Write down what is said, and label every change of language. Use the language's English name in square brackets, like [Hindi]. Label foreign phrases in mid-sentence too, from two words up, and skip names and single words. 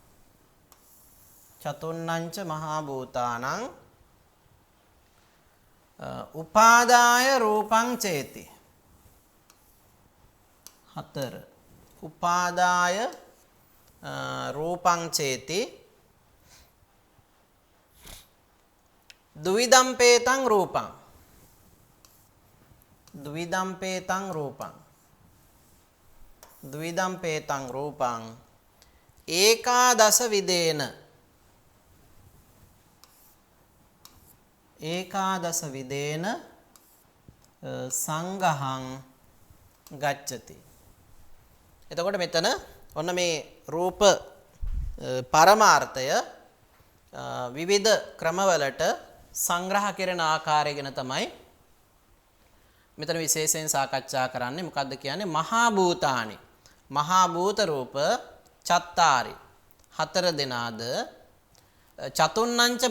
[Pali] චතුන්නංච මහා භූතානං උපාදාය රූපං චේති. 4 උපාදාය රූපං චේති ද්විදම්පේතං රූපං ද්විදම්පේතං රූපං ඒකාදස විදේන සංඝහං ගච්ඡති. [Sinhala] එතකොට මෙතන ඔන්න මේ රූප පරමාර්ථය විවිධ ක්‍රමවලට සංග්‍රහ කෙරෙන ආකාරය ගැන තමයි මෙතන විශේෂයෙන් සාකච්ඡා කරන්නේ. මොකද්ද කියන්නේ? [Pali] මහා භූතානි [Sinhala] මහා භූත රූප චත්තාරි 4 දෙනාද චතුන්නංච